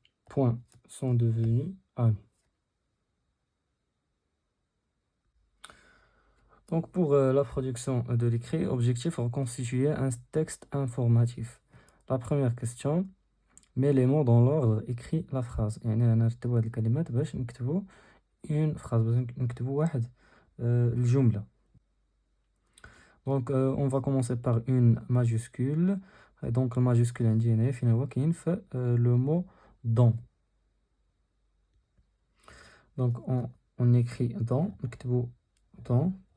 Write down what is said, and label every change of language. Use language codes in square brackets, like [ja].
[fr] Point sont devenus amis. Donc pour la production de l'écrit, objectif reconstituer un texte informatif. La première question, mets les mots dans l'ordre, écris la phrase. [ar] يعني أنا نرتبوا هاد الكلمات باش نكتبوا [fr] une phrase، [ar] باش نكتبوا واحد الجملة. [fr] Donc on va commencer par une majuscule. Et donc le majuscule [ar] عندي هنايا فين هو كاين في [fr] le mot dans. Donc on écrit dans، [ar] نكتبوا [fr] dans.